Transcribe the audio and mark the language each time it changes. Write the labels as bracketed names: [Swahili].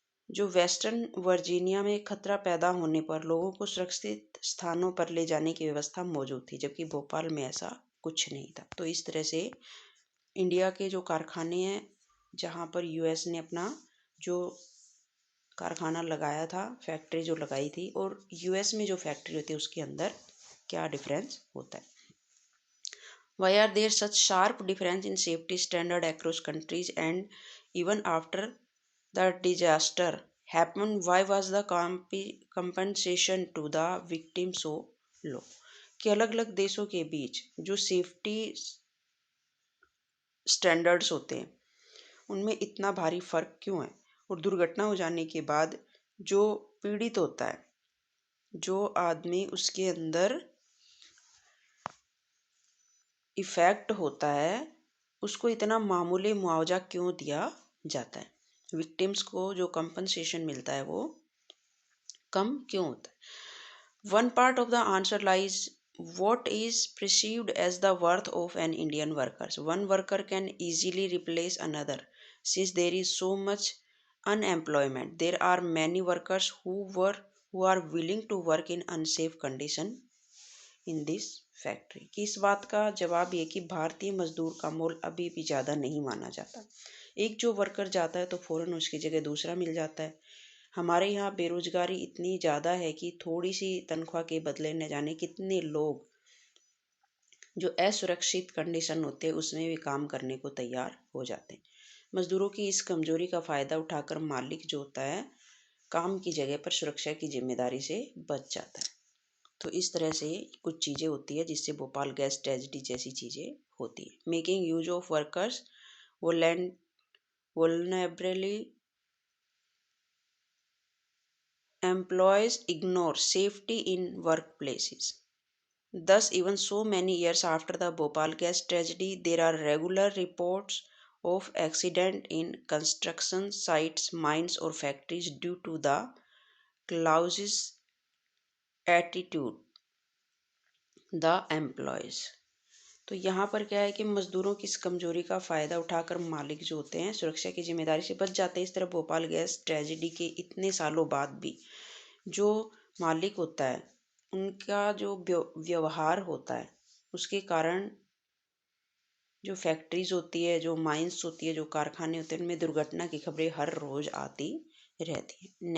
[Hindi] जो western Virginia में खतरा पैदा होने पर लोगों को सुरक्षित स्थानों पर ले जाने की व्यवस्था मौजूद थी, जबकि भोपाल में ऐसा कुछ नहीं था। तो इस तरह से इंडिया के जो कारखाने हैं जहाँ पर यूएस ने अपना जो कारखाना लगाया था, फैक्ट्री जो लगाई थी, और यूएस में जो फैक्ट्री होती है उसके अंदर क्या डिफरेंस होता है। [English] Why are there such sharp difference in safety standard across countries and even after the disaster happened, why was the compensation to the victim so low? [Hindi] कि अलग अलग देशों के बीच जो सेफ्टी स्टैंडर्ड्स होते हैं उनमें इतना भारी फर्क क्यों है, और दुर्घटना हो जाने के बाद जो पीड़ित होता है, जो आदमी उसके अंदर इफ़ेक्ट होता है, उसको इतना मामूली मुआवजा क्यों दिया जाता है, विक्टिम्स को जो कंपनसेशन मिलता है वो कम क्यों होता है। [English] One part of the answer lies what is perceived as the worth of an Indian worker. One worker can easily replace another since there is so much unemployment. There are many workers who are willing to work in unsafe condition in this factory। [Hindi] कि इस बात का जवाब ये कि भारतीय मजदूर का मोल अभी भी ज़्यादा नहीं माना जाता। एक जो वर्कर जाता है तो फ़ौरन उसकी जगह दूसरा मिल जाता है। हमारे यहाँ बेरोजगारी इतनी ज़्यादा है कि थोड़ी सी तनख्वाह के बदले न जाने कितने लोग जो असुरक्षित कंडीशन होते हैं उसमें भी काम करने को तैयार हो जाते हैं। मजदूरों की इस कमजोरी का फायदा उठाकर मालिक जो होता है काम की जगह पर सुरक्षा की जिम्मेदारी से बच जाता है। तो इस तरह से कुछ चीज़ें होती है जिससे भोपाल गैस ट्रेजेडी जैसी चीज़ें होती है। [English] Making use of workers vulnerability employees ignore safety in workplaces. Thus, even so many years after the Bhopal gas tragedy, there are regular reports of accident in construction sites, mines or factories due to the clause's attitude the employees। [Hindi] तो यहाँ पर क्या है कि मजदूरों की इस कमजोरी का फायदा उठाकर मालिक जो होते हैं सुरक्षा की जिम्मेदारी से बच जाते हैं। इस तरह भोपाल गैस ट्रेजेडी के इतने सालों बाद भी जो मालिक होता है उनका जो व्यवहार होता है उसके कारण जो फैक्ट्रीज होती है, जो माइंस होती है, जो कारखाने होते हैं उनमें दुर्घटना की खबरें हर रोज आती रहती है।